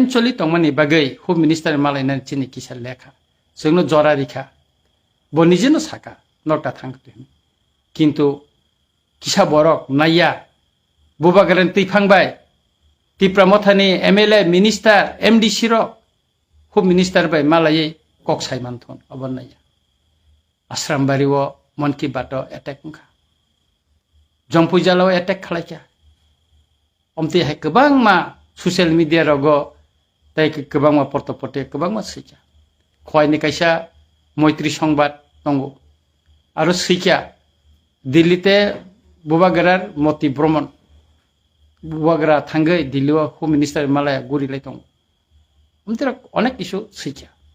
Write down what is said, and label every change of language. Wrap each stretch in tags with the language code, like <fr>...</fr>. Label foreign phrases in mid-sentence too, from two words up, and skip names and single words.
<brx>चलि तंमानि बागै</brx> <en>Home Minister</en> <brx>मालायनानै चिनि किसा लेखा जोंनो जरारिखा बनिजेनो साका नटा थांखो किन्तु किसा बरक नाया बुबागारानि तैफांबाय तिप्रामथानि</brx> <en>MLA minister MDC</en> <brx>रो</brx> <en>Home Minister</en> <brx>बाय मालायै कक साइमानथन अबनाया आश्रामबारिओ मन की बात एटेक उखा जंपुजालाव एटेक खालायखा अमते हाय गोबां मा</brx> <en>social media</en> <brx>रगो ताइ गोबां मा पटपटे गोबां मा सैखा खयनि कायसा मैत्री संबाद दंगो आरो सैखा दिल्लीते बुबागारार मति भ्रमण बुबागारा थांगै दिल्लीआव</brx> <en>Home Minister</en> <brx>मालाया गुरिलाय दं हमतेरा अनेक इशु सैखा</brx>